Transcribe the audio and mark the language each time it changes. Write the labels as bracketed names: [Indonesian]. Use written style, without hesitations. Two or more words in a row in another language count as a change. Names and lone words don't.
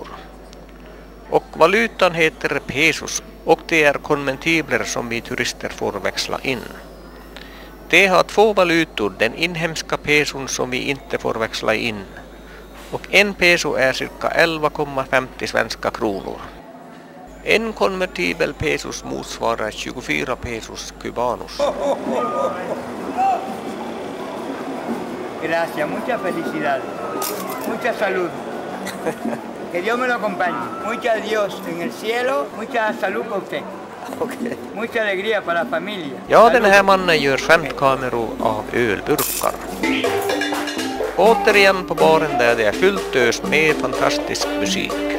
[Swedish] Och valutan heter pesos och det är konvertibler som vi turister får växla in. De har 2 valutor, den inhemska peson som vi inte får växla in. Och en peso är cirka 11,50 svenska kronor. En konvertibel pesos motsvarar 24 [Spanish] pesos cubanos. Gracias, mucha felicidad, mucha salud. Que Dios me lo acompañe. Mucha Dios en el cielo, mucha salud para usted. Okay. Mucha alegría para la familia. [Swedish] Ja, den här mannen gör skämtkameror av ölburkar. Återigen på baren där det är fullt ös med fantastisk musik.